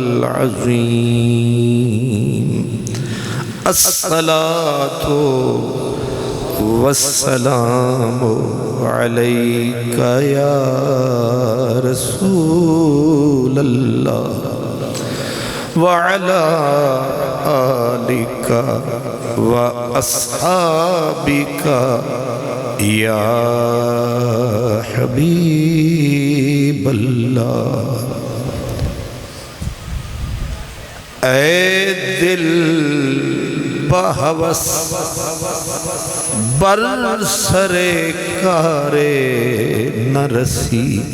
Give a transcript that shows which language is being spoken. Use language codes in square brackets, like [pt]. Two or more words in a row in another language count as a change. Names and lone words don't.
[ar] العظيم الصلاة والسلام عليك يا رسول الله وعلى آلك وأصحابك یا حبیب اللہ۔ [fa] اے دل بہوس بر سر کار نہ رسی،